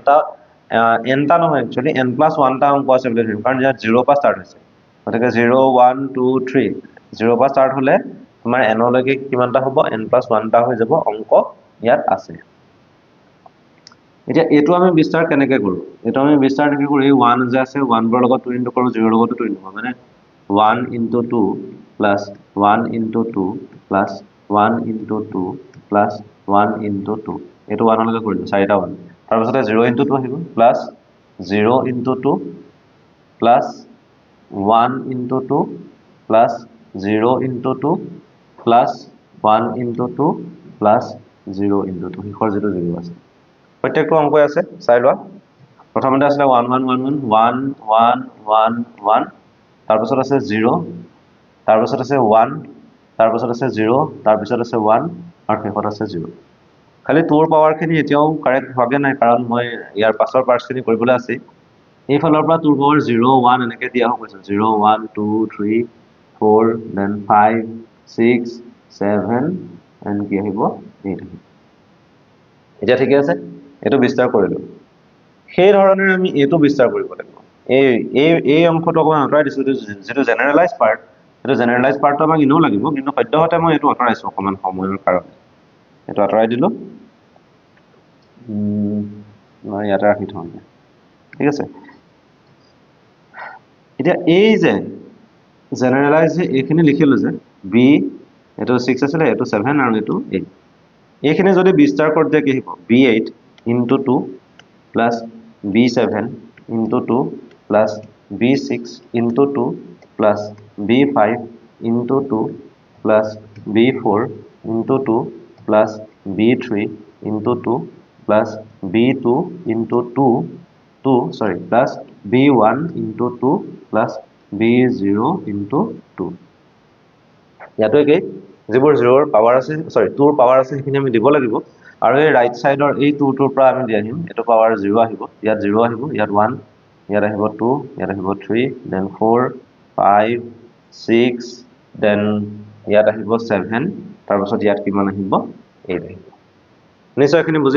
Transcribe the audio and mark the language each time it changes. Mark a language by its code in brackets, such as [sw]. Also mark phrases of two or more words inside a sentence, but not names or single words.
[as] nটা নহয় একচুয়ালি n+1 টা অংক আছে বুলি ধৰিম কাৰণ ইয়াত 0 পৰা ষ্টাৰ্ট হৈছে গতিকে 0 1 2 3 0 পৰা ষ্টাৰ্ট হলে তোমাৰ n লৈকে কিমানটা হ'ব n+1 টা হৈ যাব অংক ইয়াত আছে এতিয়া এটো আমি বিস্তাৰ কেনেকৈ কৰো এটো আমি বিস্তাৰ কেনেকৈ কৰো এই 1 যে আছে 1 বৰ লগত 2 ইনটু কৰো 0 লগত 2 ইনটু মানে [en] 1 into 2 plus 1 into 2 plus 1 into 2 plus 1 into 2 [as] এটো 1 লৈকে কৰিলো 4টা 1 তাৰ পাছতে 0 into 2 আহিব [en] plus 0 into 2 plus 1 into 2 plus 0 into 2 plus 1 into 2 plus 0 into 2 [as] হিখৰ যেটো 0 আছে প্ৰত্যেকটো অংকই আছে চাই লোৱা প্ৰথমতে আছে 1 1 1 1 1 1 1 1 তাৰ পাছত আছে 0 তাৰ পাছত আছে 1 তাৰ পাছত আছে 0 তাৰ পাছত আছে 1 আৰু শেষত আছে 0 খালি তোৰ পাৱাৰ খিনি এতিয়াও কাৰেক্ট হোৱাগে নাই কাৰণ মই ইয়াৰ পাছৰ পাৰ্টছ খিনি কৰিবলৈ আছে এই ফালৰ পৰা তোৰ পাৱাৰ 0 1 এনেকৈ দিয়া হৈছে 0 1 2 3 4 then 5 6 7 and কি আহিব 8 এতিয়া ঠিক আছে এটো বিস্তাৰ কৰিলো সেই ধৰণে আমি এটো বিস্তাৰ কৰিব লাগিব এই অংশটো অকমান আঁতৰাই দিছো যেটো [en] generalize part [as] এটো [en] generalize partটো [as] আমাক ইনো লাগিব কিন্তু সদ্যহতে মই এটো আঁতৰাইছো অকমান সময়ৰ কাৰণে এটো আঁতৰাই দিলো মই ইয়াতে ৰাখি থওঁ ঠিক আছে এতিয়া এই যে জেনাৰেলাইজ যে এইখিনি লিখিলো যে b এটো 6 আছিল এটো 7 আৰু এটো 8 এইখিনি যদি বিস্তাৰ কৰতে কি হ'ব [en] b8 into 2 plus b7 into 2 plus b6 into 2 plus b5 into 2 plus b4 into 2 plus b3 into 2 plus b2 into 2 plus b1 into 2 plus b0 into 2 [as] ইয়াতো একেই যিবোৰ 0 ৰ পাৱাৰ আছে সৰি 2 ৰ পাৱাৰ আছে সেইখিনি আমি দিব লাগিব আৰু এই [en] right sideৰ [as] এই 2 টোৰ পৰা আমি দি আহিম এটো পাৱাৰ 0 আহিব ইয়াত 0 আহিব ইয়াত 1 ইয়াত আহিব 2 ইয়াত আহিব 3 then 4 5 6 then ইয়াত আহিব 7 তাৰ পাছত ইয়াত কিমান আহিব 8 আহিব নিশ্চয় এখিনি বুজি